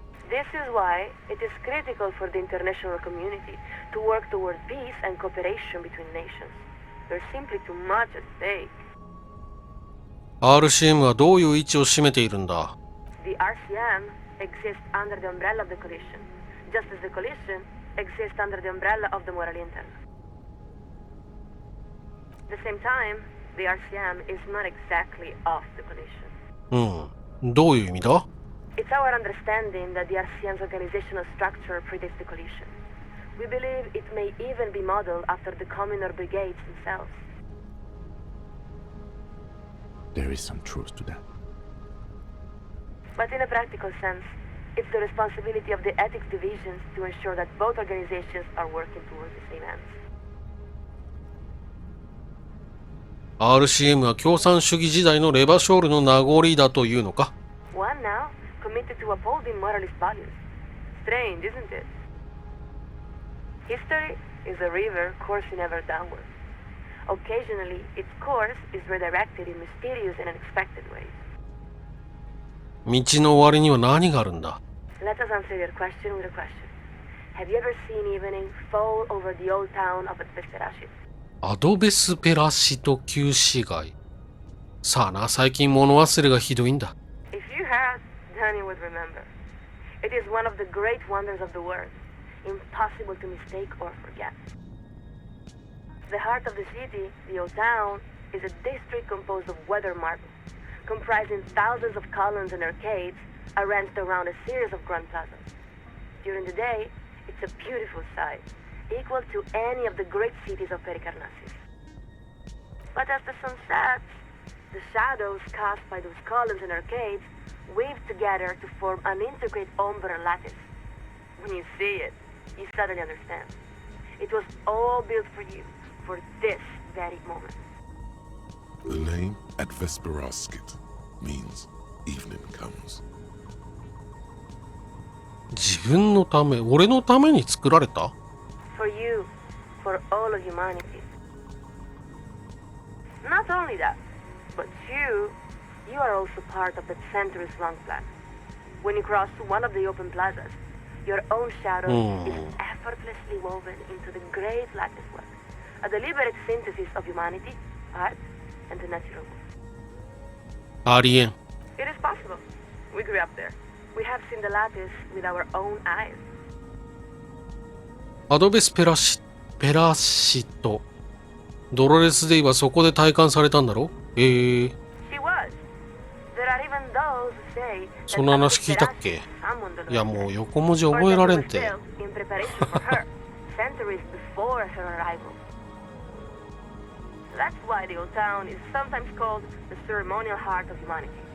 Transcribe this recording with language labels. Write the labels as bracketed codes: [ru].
[en] This is why it is critical for the international community to work toward peace and cooperation between nations. There's simply too much at stake. [ja] RCM はどういう位置を占めているんだ？ [en] The RCM exists under the umbrella of the coalition, just as the coalition exists under the umbrella of the morally internal. At the same time, the RCM is not exactly of the coalition. [ja] どういう意味だ？ [en] It's our understanding that the RCM's organizational structure predates the coalition. We believe it may even be modeled after the communal brigades themselves. There is some truth to that. But in a practical sense, it's the responsibility of the ethics divisions to ensure that both organizations are working towards the same ends. [ja] RCM は共産主義時代のレバショールの名残だというのか？ [en] One now committed to upholding moralist values. Strange, isn't it? History is a river coursing ever downward. Occasionally, its course is redirected in mysterious and unexpected ways. [ja] 道の終わりには何があるんだ？ [en] Let us answer your question with a question. Have you ever seen evening fall over the old town of Advesperashi? [ja] アドベスペラシト旧市街。さあな、最近物忘れがひどいんだ。 [en] If you had, then you would remember. It is one of the great wonders of the world, impossible to mistake or forget. The heart of the city, the old town, is a district composed of weathered marble, comprising thousands of columns and arcades arranged around a series of grand plazas. During the day, it's a beautiful sight, equal to any of the great cities of Pericarnassus. But as the sun sets, the shadows cast by those columns and arcades weave together to form an intricate ombre lattice. When you see it, you suddenly understand. It was all built for you, for this very moment. The name Advesperaskit means evening comes. [ja] 自分のため、俺のために作られた？ [en] For you, for all of humanity. Not only that, but you are also part of that centuries-long plan. When you cross one of the open plazas, your own shadow is effortlessly woven into the great lattice work, a deliberate synthesis of humanity, art, and the natural world. [ja] ありえん。 [en] It is possible. We grew up there. We have seen the lattice with our own eyes. [ja] アドベスペラシト。ドロレス・デイはそこで体感されたんだろ？ [en] She was. There are even those who say [ja] その話聞いたっけ？いやもう横文字覚えられんて。 [en] in preparation for her, centuries before her arrival. That's why the old town is sometimes called the ceremonial heart of humanity.